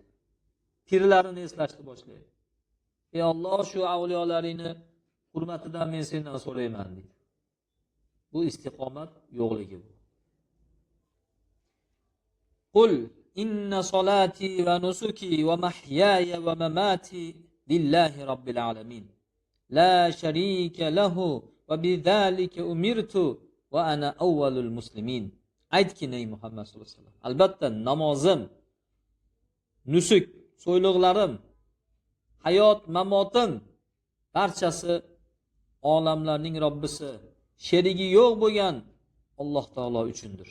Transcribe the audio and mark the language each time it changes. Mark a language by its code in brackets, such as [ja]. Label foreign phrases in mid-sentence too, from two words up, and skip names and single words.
[uz] Pirlarini eslashni boshlaydi. Ey Alloh, shu avliyolaringni hurmatidan men sendan so'rayman deydi. Bu istiqomat yo'qligi bu. [ar] قل إن صلاتي ونسكي ومحياي ومماتي لله رب العالمين. لا شريك له وبذلك أمرت وأنا أول المسلمين. [uz] Aytkin ey Muhammad [ar] صلى الله عليه وسلم. [uz] Albatta namozim, nusuk, so'yliqlarim, hayot, mamotim barchasi olamlarning Robbisi, sherigi yo'q bo'lgan [ar] الله تعالى [uz] uchundir.